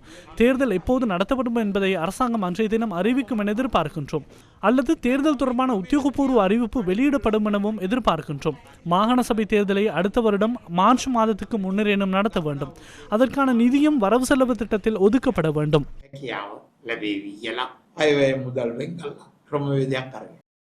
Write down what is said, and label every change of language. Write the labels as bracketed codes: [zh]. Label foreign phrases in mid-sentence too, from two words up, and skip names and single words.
[ta] தேர்தல் எப்போது நடத்தப்படும் என்பதை அரசாங்கம் அன்றைய தினம் அறிவிக்கும் என எதிர்பார்க்கின்றோம். அல்லது தேர்தல் தொடர்பான உத்தியோகபூர்வ அறிவிப்பு வெளியிடப்படும் எனவும் எதிர்பார்க்கின்றோம். மாகாண சபை தேர்தலை அடுத்த வருடம் மார்ச் மாதத்துக்கு முன்னரேனும் நடத்த வேண்டும். அதற்கான நிதியும் வரவு செலவு திட்டத்தில் ஒதுக்கப்பட வேண்டும். [si] හැකියාව ලැබේවි කියලා අයවැය මුදල් වෙන් කළා ක්‍රමවේදයක් අරගෙන